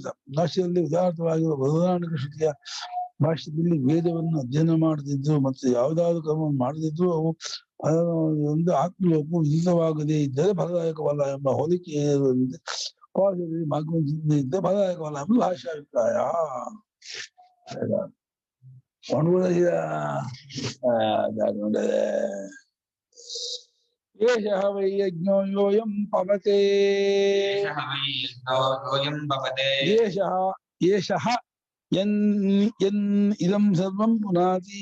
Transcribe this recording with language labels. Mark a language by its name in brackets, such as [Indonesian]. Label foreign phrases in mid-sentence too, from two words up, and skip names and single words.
[Kannada] ಭಾಷೆಯಲ್ಲಿ ಉದಾಹರಣವಾಗಿರುವ ಬೃಹದಾರಣ್ಯಕ ಶ್ರುತಿಯ ಭಾಷೆಯಲ್ಲಿ ವೇದವನ್ನು ಅಧ್ಯಯನ ಮಾಡದಿದ್ರು ಮತ್ತು ಯಾವುದಾದ್ರು ಕ್ರಮವನ್ನು ಮಾಡದಿದ್ರು ಅವು ಒಂದು ಆತ್ಮಲೋಕವು ವಿಧಿತವಾಗದೇ ಇದ್ದರೆ ಫಲದಾಯಕವಲ್ಲ ಎಂಬ ಹೋಲಿಕೆ ಮಾರ್ಗದಿಂದ ಇದ್ದ ಫಲದಾಯಕವಲ್ಲ ಎಂಬ ಭಾಷಾಭಿಪ್ರಾಯ. [Sanskrit] ಏಷಃ ವೈ ಯಜ್ಞೋ ಯೋಯಂ ಪವತೆ. ಏಷಃ ಯನ್ ಇದಂ ಸರ್ವಂ ಪುನಾತಿ.